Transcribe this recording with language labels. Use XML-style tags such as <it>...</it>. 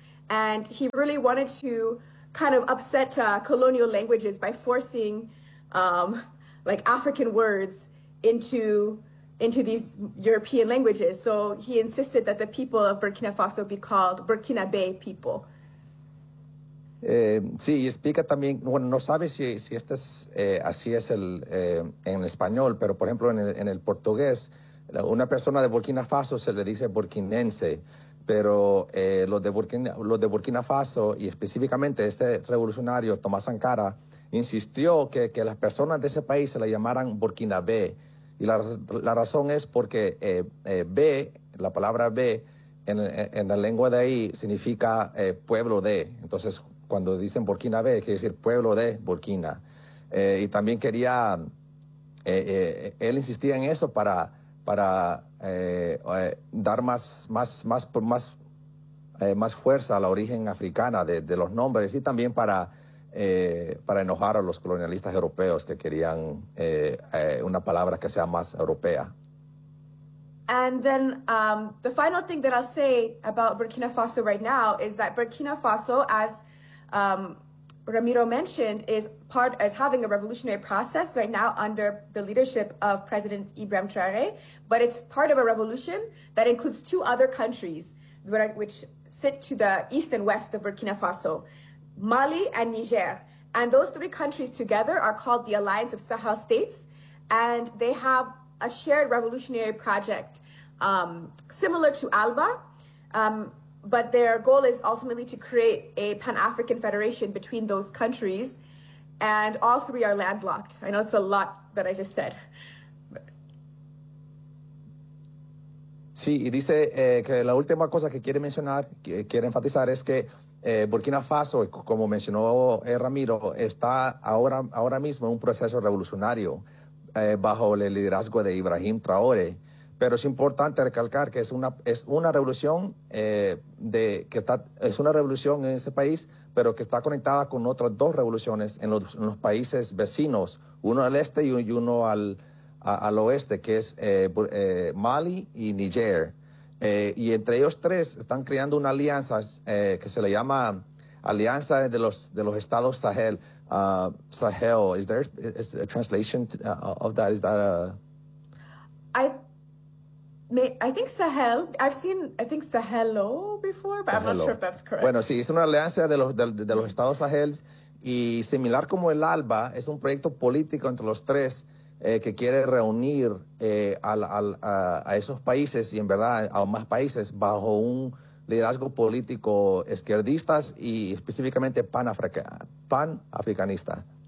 <en>And he really wanted to kind of upset colonial languages by forcing like African words into these European languages. So he insisted that the people of Burkina Faso be called Burkinabe people.</en> <es>Sí, explica también, bueno, no sabe si este es, así es el en español, pero por ejemplo en el portugués, una persona de Burkina Faso se le dice burkinense. Pero los de Burkina Faso, y específicamente este revolucionario, Tomás Sankara, insistió que las personas de ese país se le llamaran Burkinabé. Y la razón es porque la palabra B en la lengua de ahí significa pueblo de. Entonces, cuando dicen Burkinabé, quiere decir pueblo de Burkina. Y también quería, él insistía en eso para dar más fuerza a la origen africana de los nombres, y también para enojar a los colonialistas europeos que querían una palabra que sea más europea.</es> <en>And then the final thing that I'll say about Burkina Faso right now is that Burkina Faso, as Ramiro mentioned, is having a revolutionary process right now under the leadership of President Ibrahim Traoré, but it's part of a revolution that includes two other countries which sit to the east and west of Burkina Faso, Mali and Niger. And those three countries together are called the Alliance of Sahel States, and they have a shared revolutionary project similar to ALBA. But their goal is ultimately to create a Pan-African federation between those countries, and all three are landlocked. I know it's a lot that I just said.</en> <es>Sí, y dice que la última cosa que quiere mencionar, que quiere enfatizar, es que Burkina Faso, como mencionó Ramiro, está ahora mismo en un proceso revolucionario bajo el liderazgo de Ibrahim Traoré. Pero es importante recalcar que es una revolución es una revolución en ese país, pero que está conectada con otras dos revoluciones en los países vecinos, uno al este y uno al oeste, que es Mali y Niger. Y entre ellos tres están creando una alianza que se le llama Alianza de los Estados Sahel.</es> <en>Sahel, is there a translation of that? Is that a... I I think Sahel. I've seen, I think Sahelo before, but Sahelo. I'm not sure if that's correct.</en> <es>Bueno, sí, es una alianza de los Estados Sahel y similar como el ALBA, es un proyecto político entre los tres que quiere reunir a esos países y en verdad a más países bajo un liderazgo político izquierdistas y específicamente pan-africanista.</es>